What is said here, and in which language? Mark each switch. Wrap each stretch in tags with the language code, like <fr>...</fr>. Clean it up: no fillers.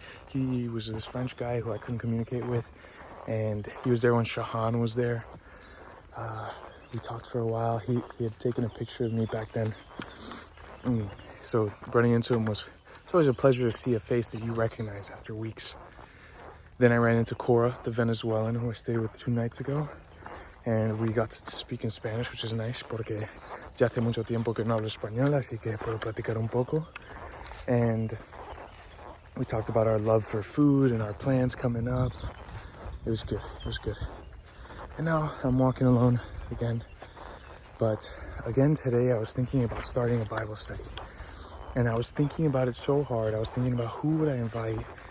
<en>He was this French guy who I couldn't communicate with. And he was there when Shahan was there. We talked for a while. He had taken a picture of me back then. So running into him it's always a pleasure to see a face that you recognize after weeks. Then I ran into Kora, the Venezuelan who I stayed with 2 nights ago. And we got to speak in Spanish, which is nice,</en> <es>porque ya hace mucho tiempo que no hablo español, así que puedo platicar un poco.</es> <en>And we talked about our love for food and our plans coming up. It was good. And now I'm walking alone again. But again today, I was thinking about starting a Bible study. And I was thinking about it so hard. I was thinking about who would I invite?</en>